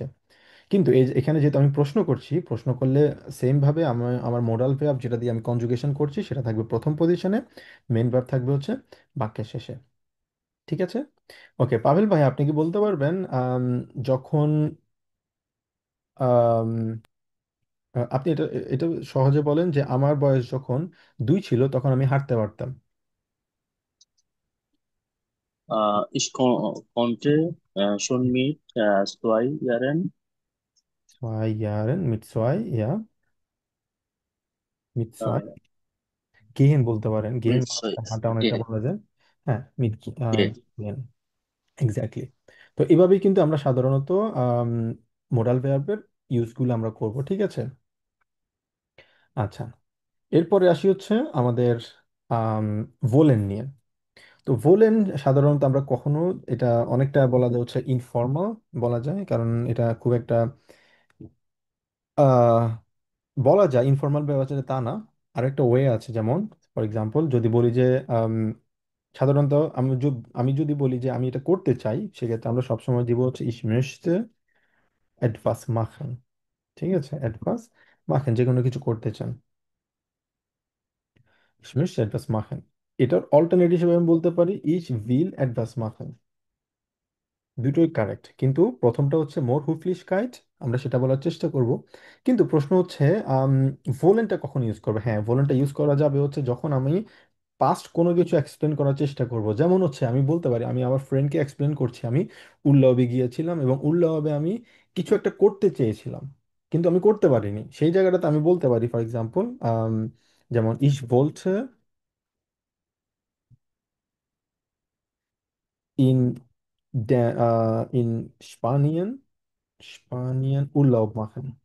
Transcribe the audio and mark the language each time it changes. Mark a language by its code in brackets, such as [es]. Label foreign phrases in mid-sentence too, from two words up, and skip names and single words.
[bn] কিন্তু এখানে যেহেতু আমি প্রশ্ন করছি, প্রশ্ন করলে সেম ভাবে আমার আমার [en] modal verb [bn] যেটা দিয়ে আমি কনজুগেশন করছি সেটা থাকবে প্রথম পজিশনে, মেন ভার্ব থাকবে হচ্ছে বাক্যের শেষে। ঠিক আছে? ওকে পাভেল ভাই, আপনি কি বলতে পারবেন যখন আম, আপনি এটা এটা সহজে বলেন যে আমার বয়স যখন 2 ছিল তখন আমি হাঁটতে পারতাম। [de] Ich konnte schon mit 2 Jahren 2 Jahren, mit 2, ja, mit 2 äh, [bn] gehen বলতে পারেন, গেন [de] mit zwei [bn] হাঁটা অনেকটা [de] gehen. [bn] বলা যায়। হ্যাঁ, মিট [de] Gehen. [bn] গেন, এক্স্যাক্টলি। তো এভাবেই কিন্তু আমরা সাধারণত [en] modal verber [bn] ইউজগুলো আমরা করব, ঠিক আছে? আচ্ছা, এরপরে আসি হচ্ছে আমাদের ভোলেন নিয়ে। তো ভোলেন সাধারণত আমরা কখনো, এটা অনেকটা বলা যায় হচ্ছে ইনফর্মাল বলা যায়, কারণ এটা খুব একটা আহ, বলা যায় ইনফর্মাল ব্যবহার তা না। আরেকটা ওয়ে আছে, যেমন [en] for example [bn] যদি বলি যে আম, সাধারণত আমি যদি বলি যে আমি এটা করতে চাই, সেক্ষেত্রে আমরা সবসময় দিব হচ্ছে [de] ich möchte etwas machen। [bn] ঠিক আছে, [de] etwas machen, [bn] যে কোনো কিছু করতে চান, [de] ich möchte etwas machen। [bn] এটার অল্টারনেটিভ হিসেবে আমি বলতে পারি [de] ich will etwas machen। [bn] দুটোই কারেক্ট, কিন্তু প্রথমটা হচ্ছে মোর হুফলিশকাইট, আমরা সেটা বলার চেষ্টা করব। কিন্তু প্রশ্ন হচ্ছে ভোলেনটা কখন ইউজ করবে? হ্যাঁ, ভোলেনটা ইউজ করা যাবে হচ্ছে যখন আমি পাস্ট কোনো কিছু এক্সপ্লেন করার চেষ্টা করব। যেমন হচ্ছে আমি বলতে পারি আমি আমার ফ্রেন্ডকে এক্সপ্লেন করছি আমি উল্লাবে গিয়েছিলাম এবং উল্লাবে আমি কিছু একটা করতে চেয়েছিলাম কিন্তু আমি করতে পারিনি, সেই জায়গাটাতে আমি বলতে পারি [en] for example [bn] যেমন ইস বলছে [de] in in Spanien Spanien Urlaub machen.